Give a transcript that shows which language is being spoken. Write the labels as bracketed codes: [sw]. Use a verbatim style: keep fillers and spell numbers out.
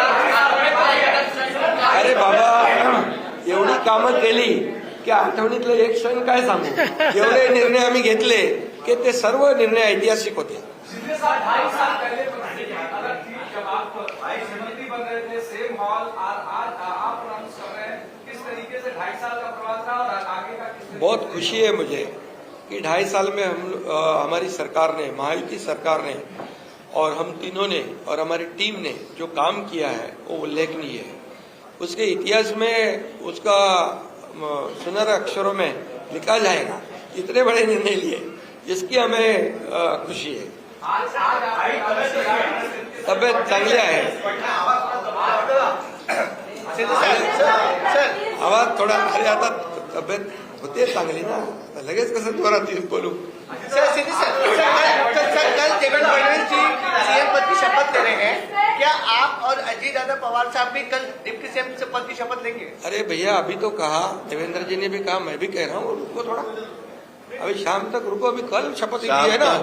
[mr] अरे बाबा, एवढी कामं केली की आठवणीतलं एक क्षण काय सांगू. एवढे निर्णय आम्ही घेतले की ते सर्व निर्णय ऐतिहासिक होते. [hi] शिंदे साहब ढाई साल पहले बनाई गई अदालत थी, जब आप वाइस मंत्री बन रहे थे, सेम हॉल, और आज आप अनाउंस कर रहे हैं, किस तरीके से ढाई साल का प्रवास था और आगे का किस तरीके- बहुत खुशी है मुझे कि ढाई साल में हम लो- अ, हमारी सरकार ने, महायुति सरकार ने और हम तीनों ने और हमारी टीम ने जो काम किया है वो उल्लेखनीय है. उसके इतिहास में उसका म, सुनहरे अक्षरों में लिखा जाएगा, इतने बड़े निर्णय लिए, जिसकी हमें अ, खुशी है. आज आज आप- [mr] तब्येत चांगली आहे. आवाज थोडा, अरे आता तब्येत होते चांगली ना, आता लगेच कसं त्वरात येईल बोलू. [hi] कल देवेंद्र फडणवीस जी सीएम पद की शपथ ले रहे हैं, क्या आप और अजीत दादा पवार साहब भी कल डिप्टी सीएम पद की शपथ लेंगे? अरे भैया अभी तो कहा, देवेंद्र जी ने भी कहा, मैं भी कह रहा हूँ, रुको थोड़ा, अभी शाम तक रुको, अभी कल शपथ ली है ना,